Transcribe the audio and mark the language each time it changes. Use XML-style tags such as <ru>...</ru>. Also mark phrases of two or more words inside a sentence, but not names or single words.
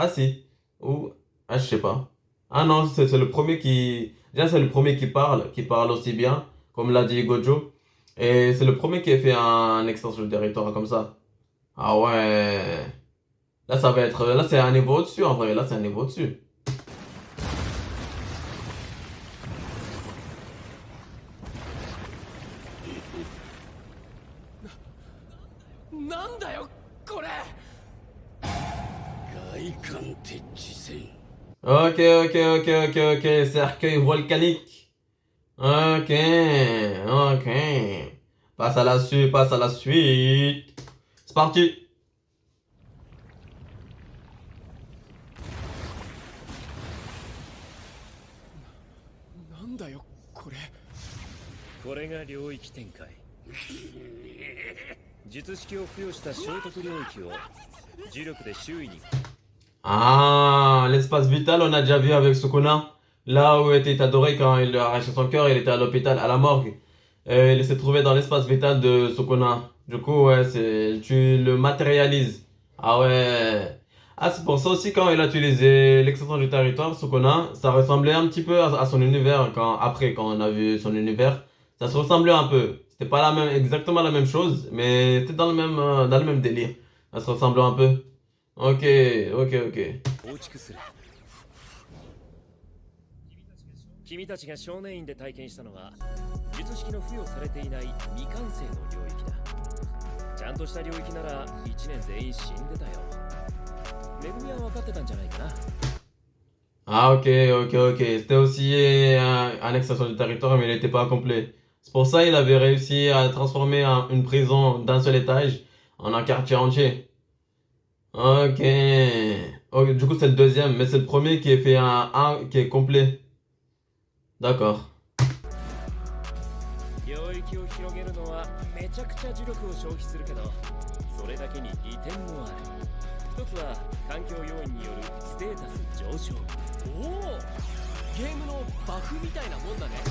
<fr>Ah si. Ou. Ah, je sais pas. Ah non, c'est le premier qui. Déjà, c'est le premier qui parle aussi bien, comme l'a dit Gojo. Et c'est le premier qui a fait un extension du territoire comme ça. Ah ouais. Là, ça va être. Là, c'est un niveau au-dessus en vrai. Là, c'est un niveau au-dessus.</fr> <ja>なんだよこれ。外観鉄地線</ja> <fr>Ok. Cercueil volcanique. Ok. Passe à la suite. C'est parti.</fr> <ja>なんだよこれ。これが領域展開。術式を付与した聖徳領域を磁力で周囲に。</ja> <fr>Ah, l'espace vital, on a déjà vu avec Sukuna. Là où était Itadori quand il a arraché son cœur, il était à l'hôpital, à la morgue. Il s'est trouvé dans l'espace vital de Sukuna. Du coup, ouais, tu le matérialises. Ah ouais. Ah, c'est pour ça aussi quand il a utilisé l'extension du territoire, Sukuna, ça ressemblait un petit peu à son univers quand on a vu son univers. Ça se ressemblait un peu. C'était pas exactement la même chose, mais c'était dans le même délire. Ça se ressemblait un peu. Ok.</fr> <ja>構築する。君たちが少年院で体験したのは術式の付与されていない未完成の領域だ。ちゃんとした領域なら1年全員死んでたよ。めぐみは分かってたんじゃないかな。</ja> <fr>Ah ok. C'était aussi un extension du territoire, mais il n'était pas complet. C'est pour ça qu'il avait réussi à transformer une prison d'un seul étage en un quartier entier. Ok. Ok, du coup, c'est le deuxième, mais c'est le premier qui est fait qui est complet. D'accord.</fr> <ja>領域を広げるのはめちゃくちゃ磁力を消費するけど、それだけに利点もある。一つは環境要因によるステータス上昇。おお、ゲームのバフみたいなもんだね。</ja>